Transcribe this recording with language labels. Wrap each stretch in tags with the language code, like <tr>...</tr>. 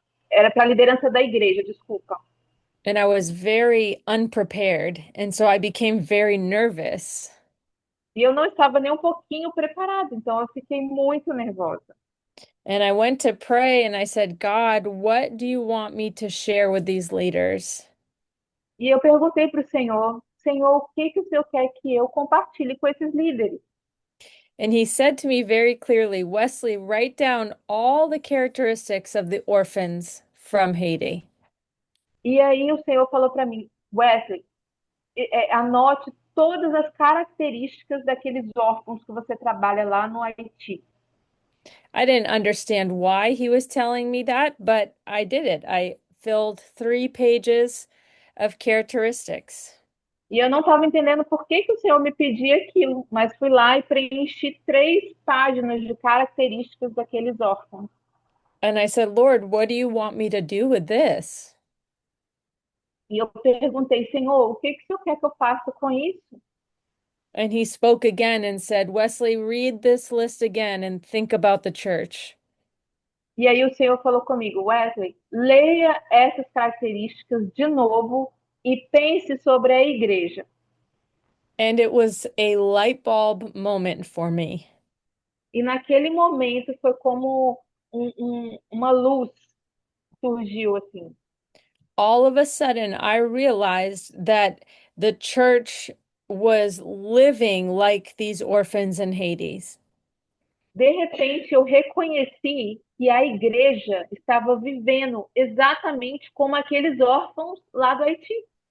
<pt>Era para a liderança da igreja, desculpa.</pt> <en>And I was very unprepared, and so I became very nervous.</en> <pt>E eu não estava nem um pouquinho preparada, então eu fiquei muito nervosa.</pt> <en>And I went to pray and I said, God, what do you want me to share with these leaders?</en> <pt>E eu perguntei para o Senhor, Senhor, o que que o Senhor quer que eu compartilhe com esses líderes?</pt> <en>And he said to me very clearly, Wesley, write down all the characteristics of the orphans from Haiti.</en> <pt>E aí o Senhor falou para mim, Wesley, anote todas as características daqueles órfãos que você trabalha lá no Haiti.</pt> <en>I didn't understand why he was telling me that, but I did it. I filled 3 pages of characteristics.</en> <pt>E eu não estava entendendo por que que o Senhor me pedia aquilo, mas fui lá e preenchi 3 páginas de características daqueles órfãos.</pt> <en>And I said, Lord, what do you want me to do with this?</en> <pt>E eu perguntei, Senhor, o que que o Senhor quer que eu faça com isso?</pt> <en>And he spoke again and said, Wesley, read this list again and think about the church.</en> <pt>E aí o Senhor falou comigo, Wesley, leia essas características de novo e pense sobre a igreja.</pt> <en>And it was a light bulb moment for me.</en> <pt>E naquele momento foi como uma luz surgiu assim?</pt> <en>All of a sudden, I realized that the church was living like these orphans in Hades.</en> <pt>De repente, eu reconheci que a igreja estava vivendo exatamente como aqueles órfãos lá do Haiti.</pt>